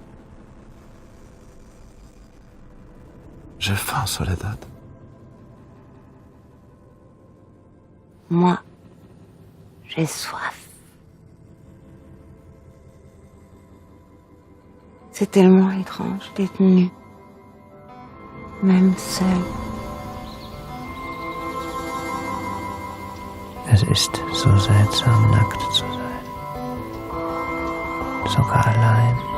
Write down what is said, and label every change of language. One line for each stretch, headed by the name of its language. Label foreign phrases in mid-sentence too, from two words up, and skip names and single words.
French: J'ai faim, Soledad. Moi, j'ai soif. C'est tellement étrange d'être nue, même seule.
German: Es ist so seltsam, nackt zu sein. Sogar allein.